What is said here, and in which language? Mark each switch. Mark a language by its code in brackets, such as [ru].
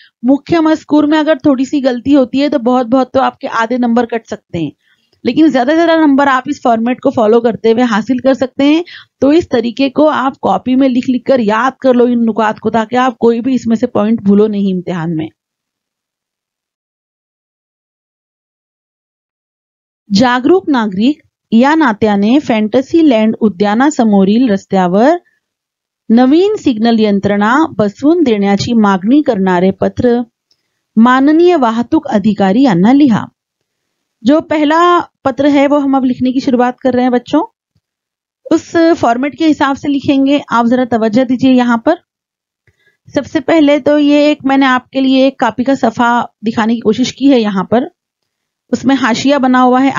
[hi] मुख्य मजकूर में अगर थोड़ी सी गलती होती है तो बहुत तो आपके आधे नंबर कट सकते हैं, लेकिन ज्यादा से ज्यादा नंबर आप इस फॉर्मेट को फॉलो करते हुए हासिल कर सकते हैं। तो इस तरीके को आप कॉपी में लिख लिख कर याद कर लो इन नुकात को, ताकि आप कोई भी इसमें से पॉइंट भूलो नहीं इम्तिहान में। [mr] जागरूक नागरिक या नात्याने फॅन्टसीलँड उद्यानासमोरील रस्त्यावर नवीन सिग्नल यंत्रणा बसवून देण्याची मागणी करणारे पत्र माननीय वाहतूक अधिकारी यांना लिहा। [hi] जो पहला पत्र है वो हम अब लिखने की शुरुआत कर रहे हैं बच्चों। उस फॉर्मेट के हिसाब से लिखेंगे, आप जरा तवज्जो दीजिए यहाँ पर। सबसे पहले तो ये एक मैंने आपके लिए एक कॉपी का सफा दिखाने की कोशिश की है यहाँ पर, उसमें हाशिया बना हुआ है।